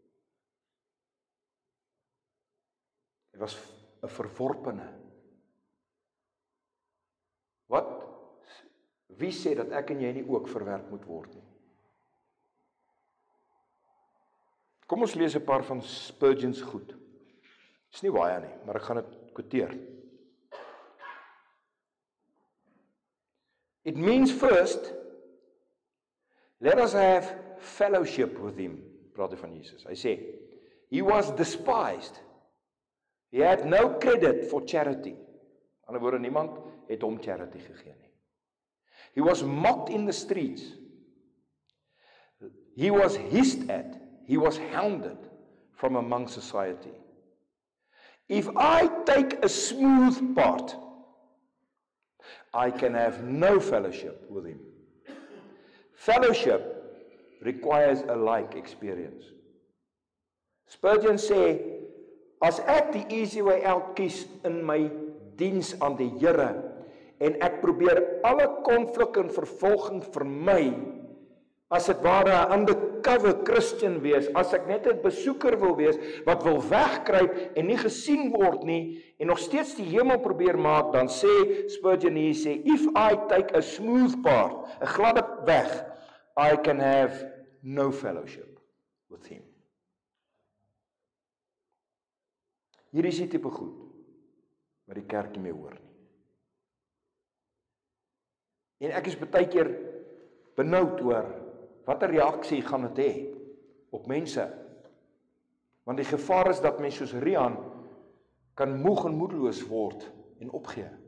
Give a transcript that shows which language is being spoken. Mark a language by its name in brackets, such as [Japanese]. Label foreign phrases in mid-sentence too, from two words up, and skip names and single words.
[Afrikaans] Hy was 'n verworpene. Wie sê dat ek en jy nie ook verwerp moet word nie? Kom ons lees 'n paar van Spurgeon se goed. Dis nie baie nie, maar ek gaan dit quoteer. [English] It means first, let us have fellowship with him, [Afrikaans] praat hy van Jesus. Hy sê, [English] he was despised. He had no credit for charity. [Afrikaans] Aan die woorde, niemand het hom charity gegee nie. He was mocked in the streets. He was hissed at. He was hounded from among society. [English] If I take a smooth part, I can have no fellowship with him. Fellowship requires a like experience. [Afrikaans] Spurgeon sê, as ek die [English] easy way out [Afrikaans] kies in my diens aan die Here, en ek probeer alle konflik en vervolging vermy, as dit ware 'n [English] undercover Christian [Afrikaans] wees, as ek net 'n besoeker wil wees, wat wil wegkruip en nie gesien word nie, en nog steeds die hemel probeer maak, dan sê Spurgeon hier, sê, [English] if I take a smooth part, [Afrikaans] 'n gladde weg, [English] I can have no fellowship with him. [Afrikaans] Hier is die tipe goed, wat die kerk nie mee hoor nie. En ek is baie keer benoud oor watter reaksie gaan dit hê op mense. Want die gevaar is dat mense soos Rian kan moeg en moedeloos word en opgee.